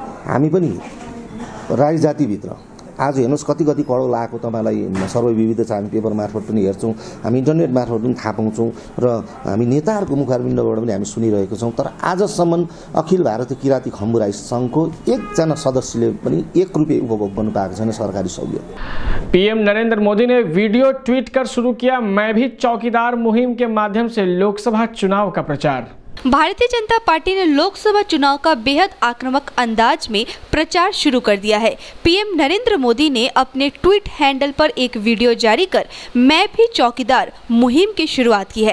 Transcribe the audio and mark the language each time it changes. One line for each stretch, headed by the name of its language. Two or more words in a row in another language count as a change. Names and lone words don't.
Nepali: हामी पनि राई जातिभित्र आज हेर्नुहोस् कति कति करोड लागेको तपाईँलाई सर्वविविध छ। हामी पेपर मार्फत पनि हेर्छौँ, हामी इन्टरनेट मार्फत पनि थाहा पाउँछौँ र हामी नेताहरूको मुखारबिन्दबाट पनि हामी सुनिरहेको छौँ। तर आजसम्म अखिल भारतीय किराँती खम्बुराई सङ्घको एकजना सदस्यले पनि 1 रुपियाँ उपभोग गर्नु पाएको छैन सरकारी सहयोग।
Hindi: पीएम नरेंद्र मोदी ने वीडियो ट्वीट कर शुरू किया मैं भी चौकीदार मुहिम के माध्यम से लोकसभा चुनाव का प्रचार। भारतीय जनता पार्टी ने लोकसभा चुनाव का बेहद आक्रामक अंदाज में प्रचार शुरू कर दिया है। पीएम नरेंद्र मोदी ने अपने ट्वीट हैंडल पर एक वीडियो जारी कर मैं भी चौकीदार मुहिम की शुरुआत की है।